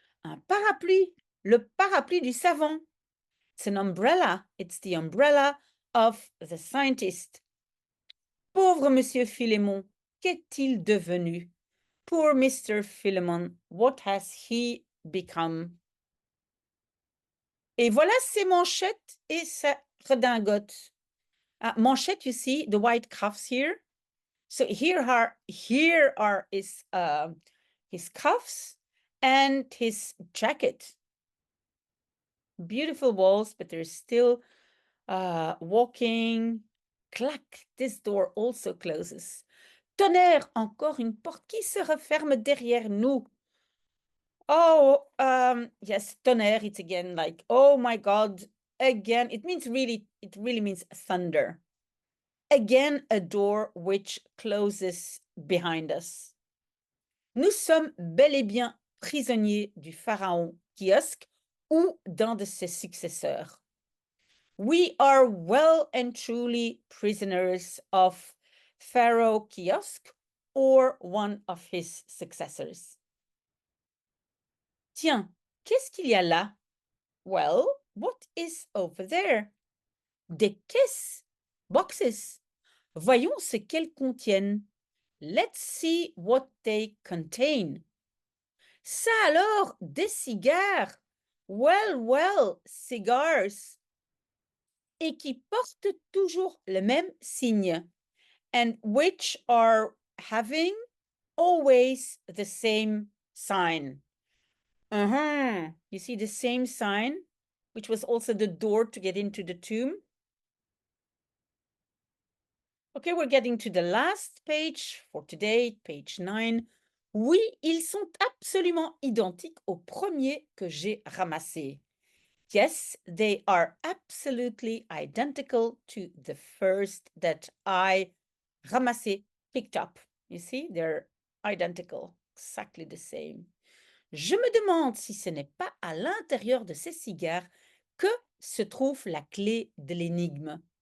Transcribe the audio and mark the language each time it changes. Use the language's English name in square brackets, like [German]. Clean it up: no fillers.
[French] Un parapluie, le parapluie du savant. [English] It's an umbrella. It's the umbrella of the scientist. [French] Pauvre Monsieur Philémon, qu'est-il devenu? [English] Poor Mr. Philemon, what has he become? [French] Et voilà ses manchettes et sa redingote. [English] Manchette, you see the white cuffs here. So here are his cuffs and his jacket. Beautiful walls, but there's still walking. Clac, this door also closes. [French] Tonnerre, encore une porte qui se referme derrière nous. [English] Oh, yes, tonnerre, it's again like, oh my God, again, it really means thunder. Again, a door which closes behind us. [French] Nous sommes bel et bien prisonniers du pharaon Kiosque ou d'un de ses successeurs. [English] We are well and truly prisoners of Pharaoh Kiosque or one of his successors. [French] Tiens, qu'est-ce qu'il y a là? [English] Well, what is over there? [French] Des caisses, boxes. Voyons ce qu'elles contiennent. [English] Let's see what they contain. [French] Ça alors, des cigares. [English] Well, well, cigars. [French] Et qui portent toujours le même signe. [English] And which are having always the same sign. You see the same sign, which was also the door to get into the tomb. Okay, we're getting to the last page for today, page 9. [French] Oui, ils sont absolument identiques au premier que j'ai ramassé. [English] Yes, they are absolutely identical to the first that I ramassé, picked up. You see, they're identical, exactly the same. [French] Je me demande si ce n'est pas à l'intérieur de ces cigares que se trouve la clé de l'énigme.